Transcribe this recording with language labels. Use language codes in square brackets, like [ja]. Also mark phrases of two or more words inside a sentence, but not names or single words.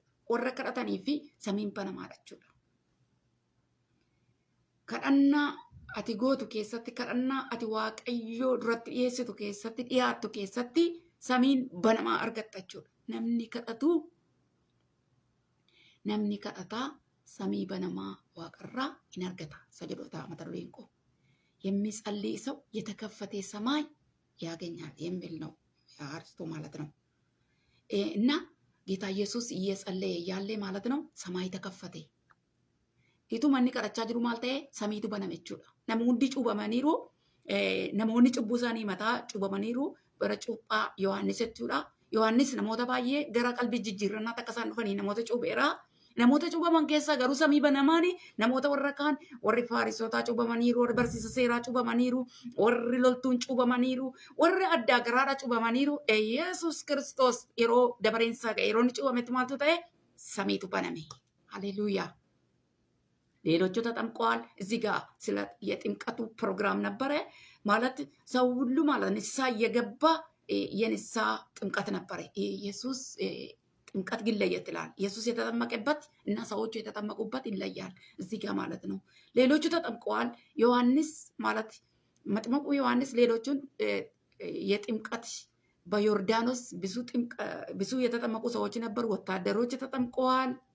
[om] Warra kadhatanii fi samiin banamaadha jechuudha. Kadhannaa ati gootu keessatti, kadhannaa ati Waaqayyoo duratti dhiyeessitu keessatti, dhiyaattu keessatti samiin banamaa argatta jechuudha. Namni kadhataa samii banamaa waaqarraa in argata. Sajadoota mata dureen koo [am] የሚጸልይ ሰው የተከፈተ ሰማይ ያገኛል የሚል ነው አርስቶ ማለት ነው። እና ጌታ ኢየሱስ እየጸለየ ያለ ማለት ነው ሰማይ ተከፈተ። [om] itu manni kadhachaa jiru maal ta'e samiitu baname jechuudha. Namoonni cuubamaniiru, namoonni cubbuu isaanii mataa cuubamaniiru bara cuuphaa Yohaannis jechuudha. Yohaannis namoota baay'ee gara qalbii jijjiirrannaatti akka isaan dhufanii namoota cuubeera. Namoota cuubaman keessaa garuu samii banamaani namoota warra kaan warri Faarisotaa cuubamaniiru, warri barsiisa seeraa cuubamaniiru, warri loltuun cuubamaniiru, warri addaa garaadha cuubamaniiru. Yesuus Kiristoos yeroo dabareensaa ga'e yeroo inni cuubametti maaltu ta'e samiitu baname. Haleluuyaa. [am] ሌሎቹ ተጠምቀዋል። እዚህ ጋር ስለ የጥምቀቱ ፕሮግራም ነበረ ማለት ሰው ሁሉ ማለት ንስሐ እየገባ የንስሐ ጥምቀት ነበረ። ኢየሱስ ጥምቀት ግን ለየት ይላል። ኢየሱስ የተጠመቀበት እና ሰዎቹ የተጠመቁበት ይለያል እዚህ ጋር ማለት ነው። ሌሎቹ ተጠምቀዋል። ዮሐንስ ማለት መጥምቁ ዮሐንስ ሌሎቹን የጥምቀት በዮርዳኖስ ብዙ የተጠመቁ ሰዎች ነበሩ። ወታደሮች ተጠምቀዋል።